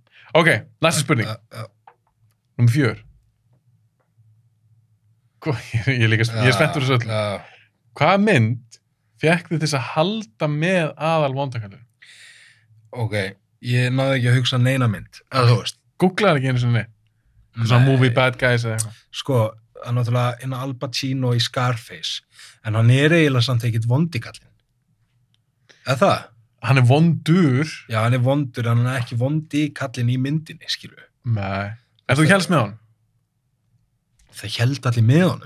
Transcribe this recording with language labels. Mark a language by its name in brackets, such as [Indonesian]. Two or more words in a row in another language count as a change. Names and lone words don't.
[Icelandic] Ok, næsta spurning. Númer 4. Ég er spenntur þessu öllu. Hvaða mynd fekk þið til að halda með aðal vondakallur? Ok, ég náði ekki að hugsa neina mynd. Þú veist. Googlaði ekki einu sinni. Svona [English] movie bad guys [Icelandic] eða eitthvað. Sko, það er náttúrulega Al Pacino í Scarface. En hann er eiginlega samt ekkert vondikallinn. Eða það? Hann er vondur. Já, hann er vondur, en hann er ekki vondikallinn í myndinni, skilur. Nei. En þú hélst með hann? Það held allir með honum.